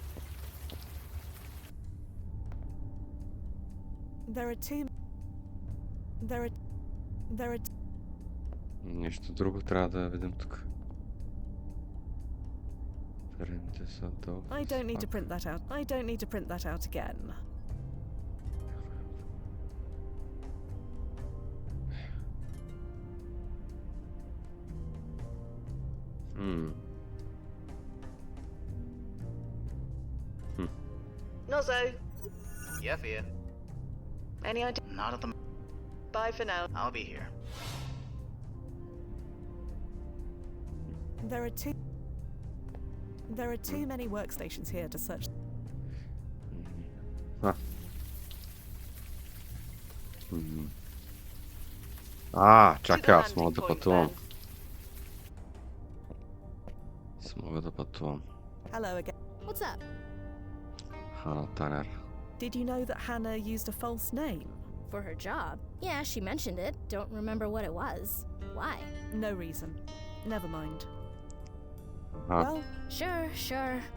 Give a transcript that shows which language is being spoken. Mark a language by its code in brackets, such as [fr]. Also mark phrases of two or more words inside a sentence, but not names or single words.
[en] There are. [bg] Нещо друго трябва да видим тук. [en] I don't need to print that out. I don't need to print that out again. Nozzo. Yeah, Fia. Any idea? Not at the. Bye for now. I'll be here. There are too many workstations here to search. [bg] Чакай, аз мога да пътувам. Аз мога да пътувам. [en] Hello again. What's up? Хана Танер. Did you know that Hannah used a false name? For her job? Yeah, she mentioned it. Don't remember what it was. Why? No reason. Never mind. Well, Sure.